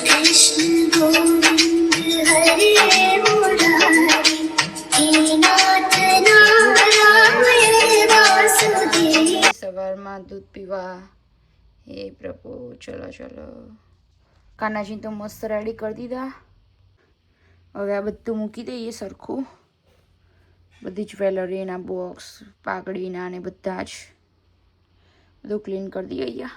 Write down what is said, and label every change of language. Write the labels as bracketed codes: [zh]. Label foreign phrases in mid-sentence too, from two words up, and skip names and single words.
[sa] कृष्ण गोविंद हरे मुरारी हे नाथ नारायण वासुदेव। [gu] સવારમાં દૂધ પીવા. હે પ્રભુ, ચલો ચલો. કાનાજી તો મસ્ત રેડી કરી દીધા. હવે આ બધું મૂકી દઈએ સરખું. બધી જ્વેલરીના બોક્સ, પાઘડીના ને બધા જ બધું ક્લીન કરી દઈએ અહીંયા.